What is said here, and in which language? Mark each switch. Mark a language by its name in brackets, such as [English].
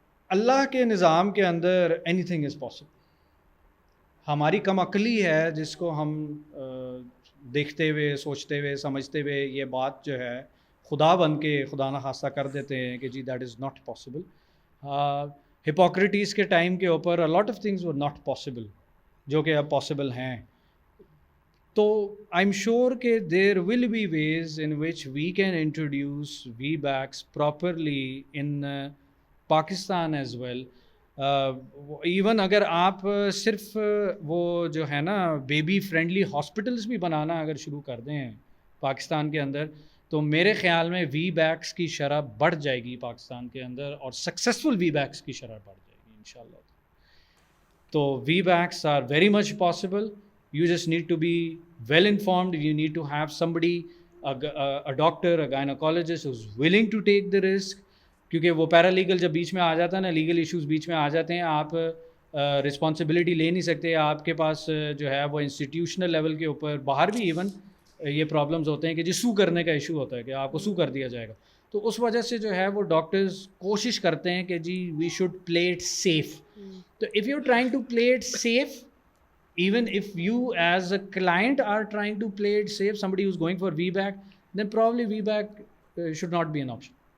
[Urdu] اللہ کے نظام کے اندر [English] Anything is possible. [Urdu] ہماری کم عقلی ہے جس کو ہم دیکھتے ہوئے, سوچتے ہوئے, سمجھتے ہوئے یہ بات جو ہے خدا بن کے خدا نخواستہ کر دیتے ہیں کہ جی [English] That is not possible. [Urdu] Hippocrates کے ٹائم کے اوپر [English] a lot of things were not possible [Urdu] جو کہ اب پاسبل ہیں. [English] تو I am sure کہ there will be ways in which we can introduce VBACs properly in Pakistan as well. [Urdu] Even اگر آپ صرف وہ جو ہے نا بیبی فرینڈلی ہاسپٹلس بھی بنانا اگر شروع کر دیں پاکستان کے اندر, تو میرے خیال میں وی بیکس کی شرح بڑھ جائے گی پاکستان کے اندر, اور سکسیزفل وی بیکس کی شرح بڑھ جائے گی انشاءاللہ. [English] تو VBACs are very much possible. You just need to be well informed. You need to have somebody, a doctor, a gynecologist who's willing to take the risk. [Urdu] کیونکہ وہ پیرالیگل جب بیچ میں آ جاتا ہے نا, لیگل ایشوز بیچ میں آ جاتے ہیں, آپ رسپانسبلٹی لے نہیں سکتے. آپ کے پاس جو ہے وہ انسٹیٹیوشنل لیول کے اوپر باہر بھی ایون یہ پرابلمز ہوتے ہیں کہ جی سو کرنے کا ایشو ہوتا ہے کہ آپ کو سو کر دیا جائے گا. تو اس وجہ سے جو ہے وہ ڈاکٹرز کوشش کرتے ہیں کہ جی [English] We should play it safe. تو if you trying to play it safe, even if you as a client are trying to play it safe, somebody who's going for VBAC, then probably VBAC should not be an option.